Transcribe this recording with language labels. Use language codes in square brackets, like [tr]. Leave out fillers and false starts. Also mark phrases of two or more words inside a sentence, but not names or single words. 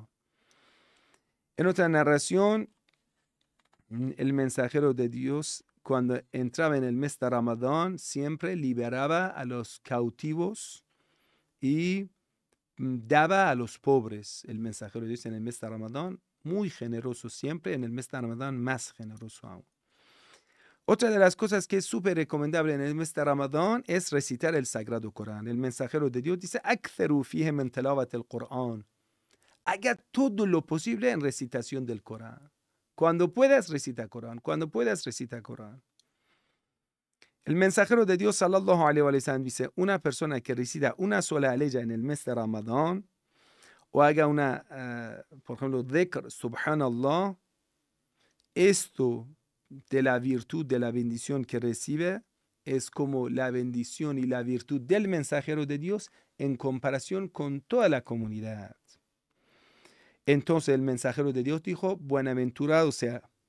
[es] En otra narración, el mensajero de Dios, cuando entraba en el mes de Ramadán, siempre liberaba a los cautivos y daba a los pobres. El mensajero de Dios en el mes de Ramadán, muy generoso siempre, en el mes de Ramadán más generoso aún. Otra de las cosas que es súper recomendable en el mes de Ramadán es recitar el Sagrado Corán. El mensajero de Dios dice: [ar] "أكثروا فيه من تلاوة القرآن". [es] Haga todo lo posible en recitación del Corán. Cuando puedas, recita Corán. Cuando puedas, recita Corán. El mensajero de Dios, [ar] صلى الله عليه وسلم, [es] dice: una persona que recita una sola aleya en el mes de Ramadán, o haga por ejemplo, [ar] ذكر، سبحان الله, [es] esto de la virtud, de la bendición que recibe, es como la bendición y la virtud del mensajero de Dios en comparación con toda la comunidad. Entonces el mensajero de Dios dijo: buenaventurado sea.